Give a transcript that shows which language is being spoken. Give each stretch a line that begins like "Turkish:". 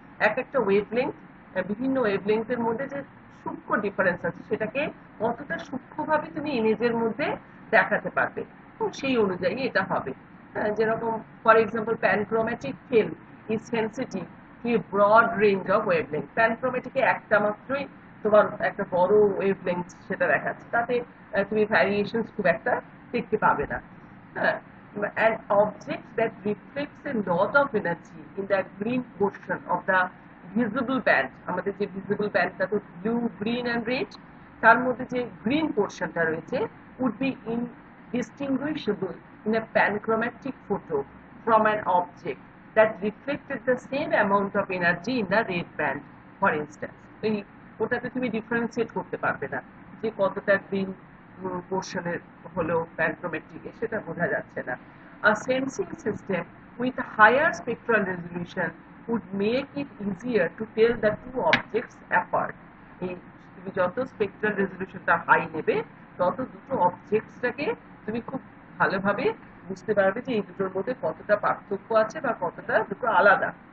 Bangla: একটা ওয়েভলেংথ, বিভিন্ন ওয়েভলেংথের মধ্যে যে সূক্ষ্ম ডিফারেন্স আছে সেটাকে কতটা সূক্ষ্মভাবে তুমি ইমেজের মধ্যে দেখাতে পারবে, সেই অনুযায়ী এটা হবে।
English: যেরকম for example panchromatic film is sensitive to a broad range of wavelength.
Bangla: প্যানক্রোম্যাটিকে একটা মাত্রই তোমার একটা বড় ওয়েভলেংথ সেটা দেখাচ্ছে, তাতে তুমি ভ্যারিয়েশন খুব একটা দেখতে পাবে না।
English: হ্যাঁ, an object that reflects a lot of energy in the green portion of the visible band,
Bangla: আমাদের যে ভিজিবল ব্যান্ডটা তো ব্লু, গ্রিন এন্ড রেড, তার মধ্যে যে গ্রিন পোর্শনটা রয়েছে
English: would be indistinguishable in a panchromatic photo from an object that reflected the same amount of energy in the red band, for instance.
Bangla: এই ওটাতে তুমি ডিফারেন্সিয়েট করতে পারবে না যে কতটা গ্রিন পোর্শনের হলো প্যানক্রোমেট্রিকে, সেটা বোঝা যাচ্ছে না।
English: A sensing system with a higher spectral resolution would make it easier to tell the two objects apart.
Bangla: এই তুমি যত স্পেকট্রাল রেজলিউশনটা হাই নেবে তত দুটো অবজেক্টসটাকে তুমি খুব ভালোভাবে বুঝতে পারবে যে এই দুটোর মধ্যে কতটা পার্থক্য আছে বা কতটা দুটো আলাদা।